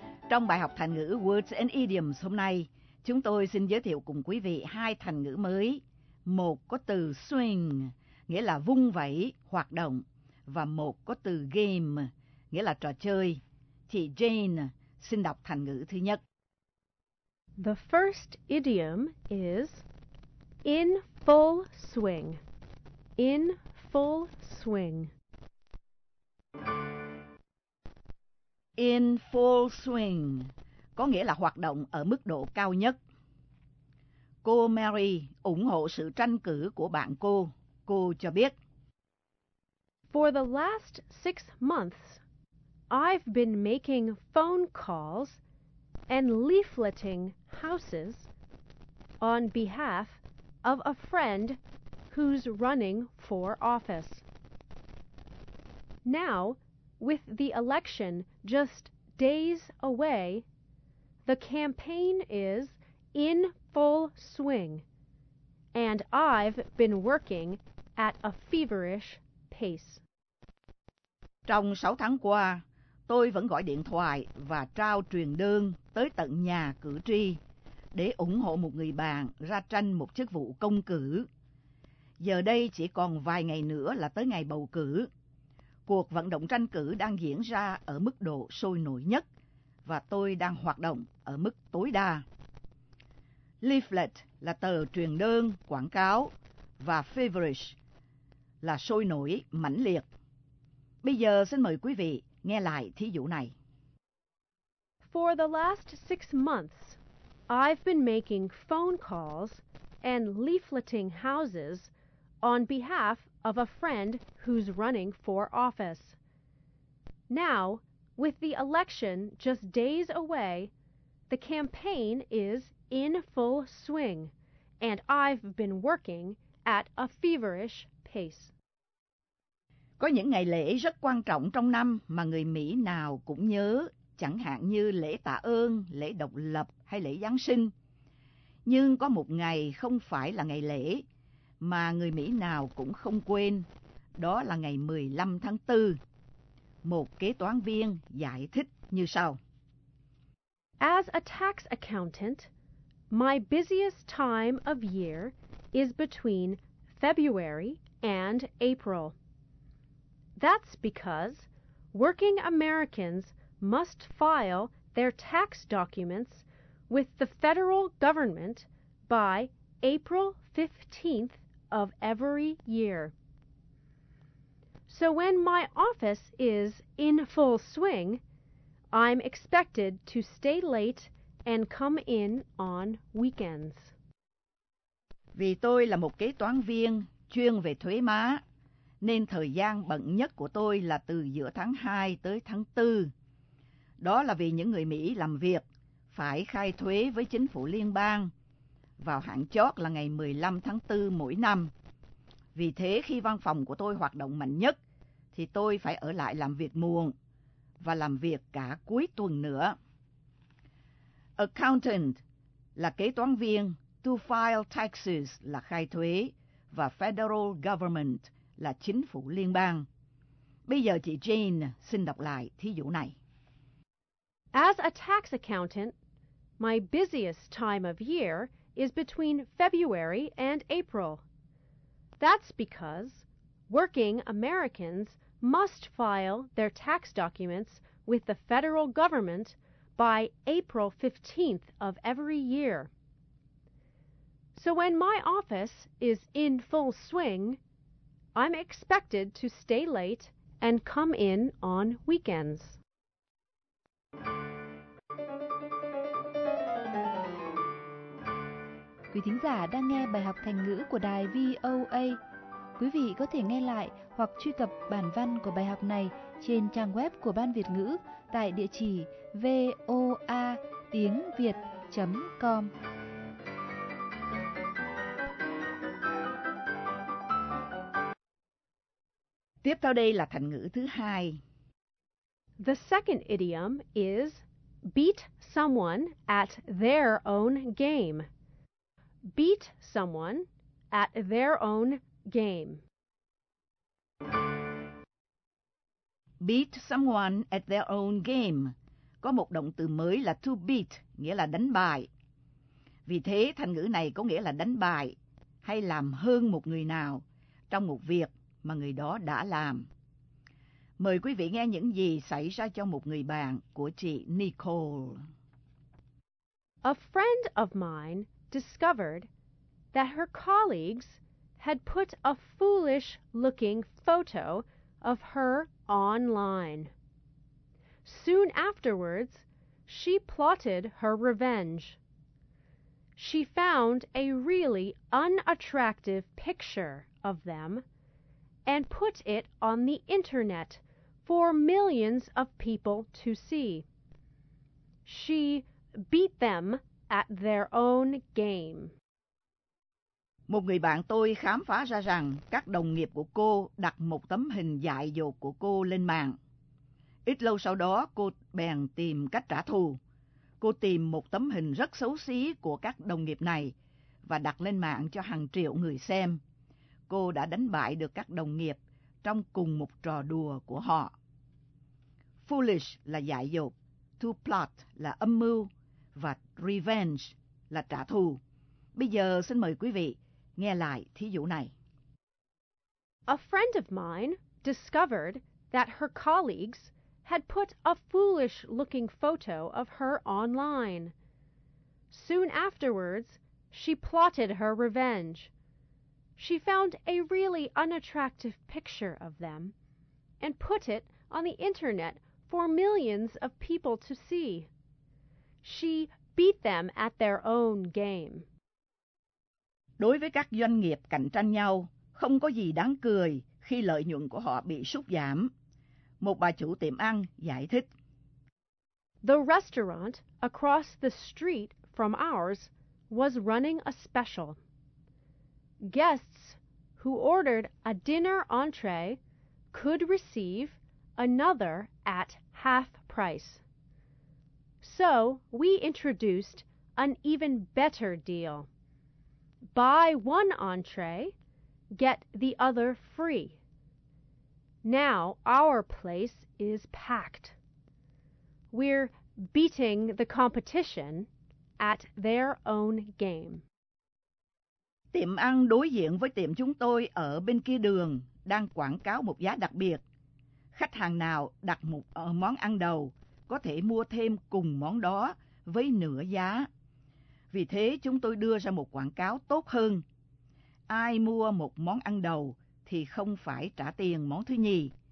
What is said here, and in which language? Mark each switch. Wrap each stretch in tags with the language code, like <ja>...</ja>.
<vi>Trong bài học thành ngữ Words and Idioms hôm nay, chúng tôi xin giới thiệu cùng quý vị hai thành ngữ mới. Một có từ swing, nghĩa là vung vẩy, hoạt động, và một có từ game, nghĩa là trò chơi. Chị Jane xin đọc thành ngữ thứ nhất.</vi> <en>The first idiom is in full swing. In full swing. In full swing,</en> <vi>có nghĩa là hoạt động ở mức độ cao nhất. Cô Mary ủng hộ sự tranh cử của bạn cô. Cô cho biết.</vi> <en>For the last 6 months, I've been making phone calls and leafleting houses on behalf of a friend who's running for office. Now, with the election just days away, the campaign is in full swing, and I've been working at a feverish pace.</en> <vi>Trong 6 tháng qua, tôi vẫn gọi điện thoại và trao truyền đơn tới tận nhà cử tri để ủng hộ một người bạn ra tranh một chức vụ công cử. Giờ đây chỉ còn vài ngày nữa là tới ngày bầu cử. Cuộc vận động tranh cử đang diễn ra ở mức độ sôi nổi nhất, và tôi đang hoạt động ở mức tối đa. Leaflet là tờ truyền đơn quảng cáo, và feverish là sôi nổi, mãnh liệt. Bây giờ xin mời quý vị nghe lại thí dụ này.</vi> <en>For the last 6 months, I've been making phone calls and leafleting houses on behalf of a friend who's running for office. Now, with the election just days away, the campaign is in full swing, and I've been working at a feverish pace.</en> <vi>Có những ngày lễ rất quan trọng trong năm mà người Mỹ nào cũng nhớ, chẳng hạn như lễ tạ ơn, lễ độc lập hay lễ Giáng sinh. Nhưng có một ngày không phải là ngày lễ mà người Mỹ nào cũng không quên, đó là ngày 15 tháng 4. Một kế toán viên giải thích như sau.</vi> <en>As a tax accountant, my busiest time of year is between February and April. That's because working Americans must file their tax documents with the federal government by April 15th of every year. So when my office is in full swing, I'm expected to stay late and come in on weekends.</en> <vi>Vì tôi là một kế toán viên chuyên về thuế má, nên thời gian bận nhất của tôi là từ giữa tháng 2 tới tháng 4. Đó là vì những người Mỹ làm việc phải khai thuế với chính phủ liên bang vào hạn chót là ngày 15 tháng 4 mỗi năm. Vì thế khi văn phòng của tôi hoạt động mạnh nhất, thì tôi phải ở lại làm việc muộn và làm việc cả cuối tuần nữa. Accountant là kế toán viên,</vi> <en>to file taxes</en> <vi>là khai thuế và</vi> <en>federal government</en> <vi>là chính phủ liên bang. Bây giờ chị Jane xin đọc lại thí dụ này.</vi> <en>As a tax accountant, my busiest time of year is between February and April. That's because working Americans must file their tax documents with the federal government by April 15th of every year. So when my office is in full swing, I'm expected to stay late and come in on weekends.</en> <vi>Quý thính giả đang nghe bài học thành ngữ của đài VOA. Quý vị có thể nghe lại hoặc truy cập bản văn của bài học này trên trang web của Ban Việt ngữ tại địa chỉ voatiengviet.com. Tiếp theo đây là thành ngữ thứ hai.</vi> <en>The second idiom is beat someone at their own game. Beat someone at their own game. Beat someone at their own game.</en> <vi>Có một động từ mới là to beat, nghĩa là đánh bại. Vì thế, thành ngữ này có nghĩa là đánh bại hay làm hơn một người nào trong một việc mà người đó đã làm. Mời quý vị nghe những gì xảy ra cho một người bạn của chị Nicole.</vi> <en>A friend of mine discovered that her colleagues had put a foolish-looking photo of her online. Soon afterwards, she plotted her revenge. She found a really unattractive picture of them and put it on the internet for millions of people to see. She beat them at their own game.</en> <vi>Một người bạn tôi khám phá ra rằng các đồng nghiệp của cô đặt một tấm hình dại dột của cô lên mạng. Ít lâu sau đó, cô bèn tìm cách trả thù. Cô tìm một tấm hình rất xấu xí của các đồng nghiệp này và đặt lên mạng cho hàng triệu người xem. Cô đã đánh bại được các đồng nghiệp trong cùng một trò đùa của họ. Foolish là dại dột, to plot là âm mưu và revenge là trả thù. Bây giờ xin mời quý vị nghe lại thí dụ này.</vi> <en>A friend of mine discovered that her colleagues had put a foolish-looking photo of her online. Soon afterwards, she plotted her revenge. she found a really unattractive picture of them and put it on the internet for millions of people to see. She beat them at their own game.</en> <vi>Đối với các doanh nghiệp cạnh tranh nhau, không có gì đáng cười khi lợi nhuận của họ bị sụt giảm. Một bà chủ tiệm ăn giải thích.</vi> <en>The restaurant across the street from ours was running a special. Guests who ordered a dinner entree could receive another at half price. So we introduced an even better deal. Buy one entree, get the other free. Now our place is packed. We're beating the competition at their own game.</en> <vi>Tiệm ăn đối diện với tiệm chúng tôi ở bên kia đường đang quảng cáo một giá đặc biệt. Khách hàng nào đặt một món ăn đầu có thể mua thêm cùng món đó với nửa giá. Vì thế chúng tôi đưa ra một quảng cáo tốt hơn. Ai mua một món ăn đầu thì không phải trả tiền món thứ nhì.</vi>